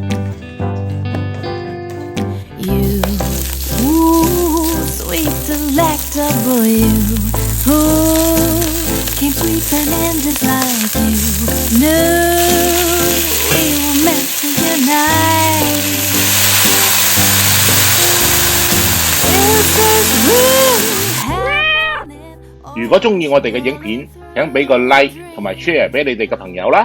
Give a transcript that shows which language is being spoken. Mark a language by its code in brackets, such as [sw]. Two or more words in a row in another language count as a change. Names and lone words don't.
[en] You, ooh, sweet delectable you, ooh, came sweeping in just like you knew we were meant to unite. [yue] 如果鍾意我哋嘅影片，請俾個 like 同埋 share 俾你哋嘅朋友啦。